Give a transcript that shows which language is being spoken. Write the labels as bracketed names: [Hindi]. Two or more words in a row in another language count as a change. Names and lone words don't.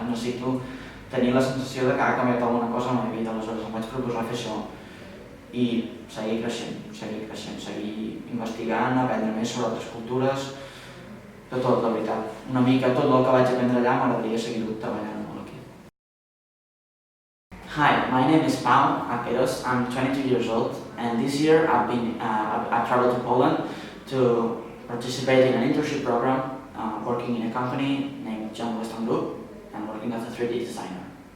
[Catalan] Necessito tenir la sensació de que ha canviat alguna cosa a la meva vida, aleshores em vaig proposar fer això i seguir creixent, seguir investigant, aprendre més sobre altres cultures, de tot, la veritat. Una mica tot el que vaig aprendre allà m'agradaria seguir-ho treballant molt aquí. [English] Hi, my name is Pau Aqueros. I'm 22 years old, and this year I've traveled to Poland to participate in an internship program working in a company named John Weston Group and working as a 3D designer.